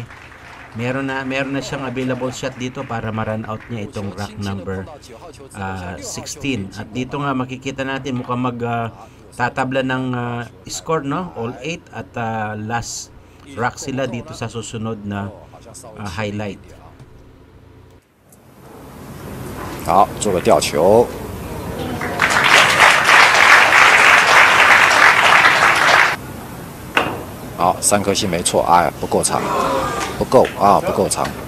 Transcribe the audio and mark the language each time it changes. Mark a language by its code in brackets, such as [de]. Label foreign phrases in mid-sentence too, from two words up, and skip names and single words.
[tl] Meron na siyang [en] available shot [tl] dito para ma-run out niya itong rack number 16. At dito nga makikita natin mukhang tatabla ng score, no? All 8 at [en] last rack [tl] sila dito sa susunod na highlight. [zh] 好，做个吊球。好，3颗星没错，哎，不够长，不够啊，不够长。